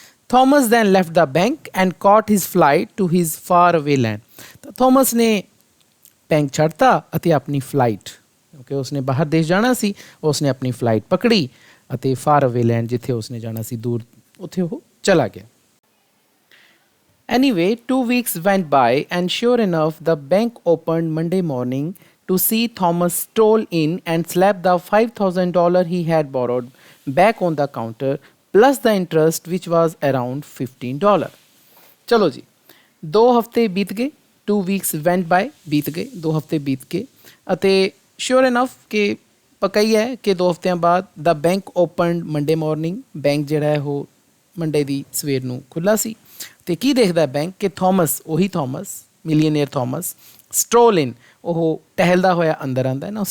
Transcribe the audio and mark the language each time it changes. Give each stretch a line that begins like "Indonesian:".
English: Thomas then left the bank and caught his flight to his far away land.
Punjabi: ਤਾਂ Thomas ਨੇ bank ਛੱਡਤਾ ਅਤੇ ਆਪਣੀ ਫਲਾਈਟ, ਕਿਉਂਕਿ ਉਸਨੇ ਬਾਹਰ ਦੇਸ਼ ਜਾਣਾ ਸੀ, ਉਸਨੇ ਆਪਣੀ ਫਲਾਈਟ ਪਕੜੀ ਅਤੇ
English: far away land
Punjabi: ਜਿੱਥੇ ਉਸਨੇ ਜਾਣਾ ਸੀ ਦੂਰ, ਉੱਥੇ ਉਹ ਚਲਾ ਗਿਆ।
English: Anyway, 2 weeks went by and sure enough the bank opened Monday morning to see Thomas stroll in and slap the $5,000 he had borrowed back on the counter plus the interest which was around $15.
Punjabi: ਚਲੋ ਜੀ, 2 ਹਫ਼ਤੇ ਬੀਤ ਗਏ,
English: 2 weeks went by
Punjabi: ਬੀਤ ਗਏ, 2 ਹਫ਼ਤੇ ਬੀਤ ਕੇ ਅਤੇ
English: sure enough
Punjabi: ਕਿ ਪੱਕਾ ਹੀ ਹੈ ਕਿ 2 ਹਫ਼ਤਿਆਂ ਬਾਅਦ
English: the bank opened Monday morning,
Punjabi: bank ਜਿਹੜਾ ਹੈ ਉਹ ਮੰਡੇ ਦੀ ਸਵੇਰ ਨੂੰ ਖੁੱਲ੍ਹਾ ਸੀ। ਅਤੇ ਕੀ ਦੇਖਦਾ ਬੈਂਕ ਕਿ ਥੋਮਸ, ਉਹੀ ਥੋਮਸ, ਮਿਲੀਅਨੇਅਰ ਥੋਮਸ,
English: stroll in,
Punjabi: ਉਹ ਟਹਿਲਦਾ ਹੋਇਆ ਅੰਦਰ ਆਉਂਦਾ ਹੈ ਨਾ।